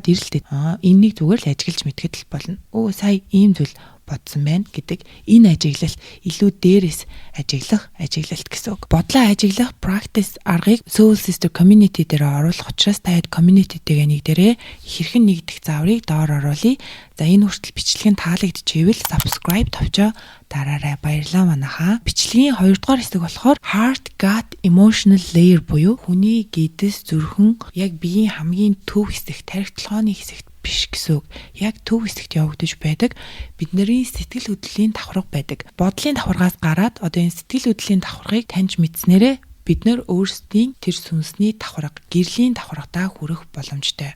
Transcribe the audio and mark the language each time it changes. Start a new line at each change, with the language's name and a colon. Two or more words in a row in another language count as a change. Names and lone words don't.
Mongolian: Энийг зүгээр л ажиглаж мэдгэд л болно. Сая ийм зүйл бодсон байна гэдэг энэ ажиглалт илүү дээрээс ажиглалт гэсэн үг. Бодлоо ажиглах practice аргыг Soul Sister community дээр оруулах учраас таад community-тэйгээ нэгдэрээ хэрхэн нэгдэх зааврыг доор оруулъя. За энэ хүртэл бичлэг нь таалагдчихвэл subscribe тавьчаа дараарай. Баярлалаа манайхаа. Бичлэгийн 2 дугаар хэсэг болохоор
English: heart, gut, emotional layer
Mongolian: буюу хүний гэдэс зүрхэн яг биеийн хамгийн төв хэсэг, тархи толгойн хэсэгт биш гэсэн үг. Яг төв хэсэгт явагдаж байдаг. Бидний сэтгэл хөдлөлийн давхарга байдаг. Бодлын давхаргаас гараад одоо энэ сэтгэл хөдлөлийн давхаргыг таньж мэдснээрээ бид нөр өөрсдийн тэр сүнсний давхарга, гэрлийн давхаргатаа хүрэх боломжтой.